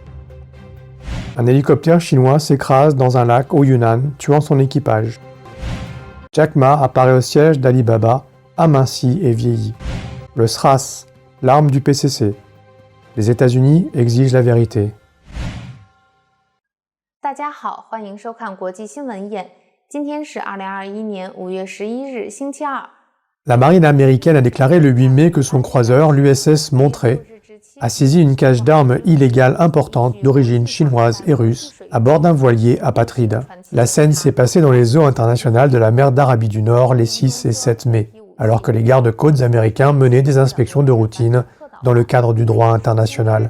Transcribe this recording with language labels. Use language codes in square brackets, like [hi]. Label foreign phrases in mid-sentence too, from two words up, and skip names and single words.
[fr] Un hélicoptère chinois s'écrase dans un lac au Yunnan, tuant son équipage. Jack Ma apparaît au siège d'Alibaba, aminci et vieilli. Le SRAS, l'arme du PCC. Les États-Unis exigent la vérité. [zh] 大家好，欢迎收看国际新闻眼。今天是2021年5月11日，星期二。 [fr] La marine américaine a déclaré le 8 mai que son croiseur, l'USS Monterey, a saisi une cache d'armes illégale importante d'origine chinoise et russe à bord d'un voilier apatride. La scène s'est passée dans les eaux internationales de la mer d'Arabie du Nord les 6 et 7 mai, alors que les gardes-côtes américains menaient des inspections de routine dans le cadre du droit international.